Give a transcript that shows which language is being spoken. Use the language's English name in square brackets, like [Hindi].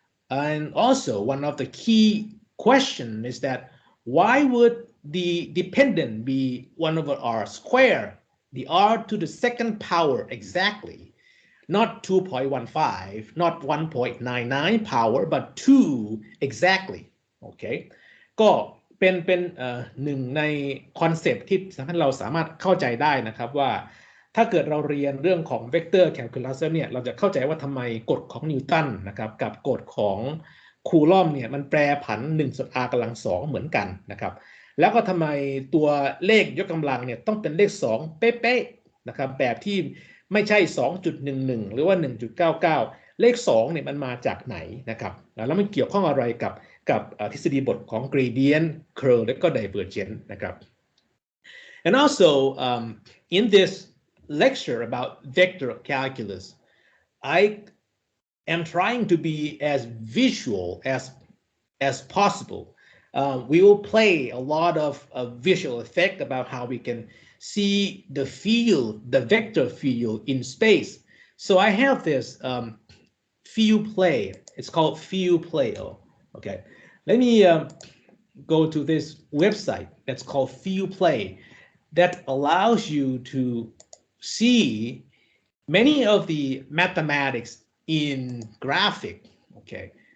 [English] And also, one of the key questions is that why would the dependent be 1 over r squared, the r to the second power exactly, not 2.15, not 1.99 power, but 2 exactly. [Thai] Okay, ก็เป็นหนึ่งในคอนเซปต์ที่เราสามารถเข้าใจได้นะครับว่าถ้าเกิดเราเรียนเรื่องของเวกเตอร์แคลคูลัสเนี่ยเราจะเข้าใจว่าทำไมกฎของนิวตันนะครับกับกฎของ คูลอมเนี่ยมันแปรผัน1 ส่วน r กำลัง 2เหมือนกันนะครับแล้วก็ทำไมตัวเลขยกกำลังเนี่ยต้องเป็นเลข2เป๊ะๆนะครับแบบที่ไม่ใช่ 2.11 หรือว่า 1.99 เลข2เนี่ยมันมาจากไหนนะครับแล้วมันเกี่ยวข้องอะไรกับทฤษฎีบทของ gradient curl และก็ divergent นะครับ [English] and also in this lecture about vector calculus I am trying to be as visual as possible. We will play a lot of visual effect about how we can see the field, the vector field in space. So I have this field play. It's called field play. Oh, okay. Let me go to this website that's called field play that allows you to see many of the mathematics in graphic. Okay.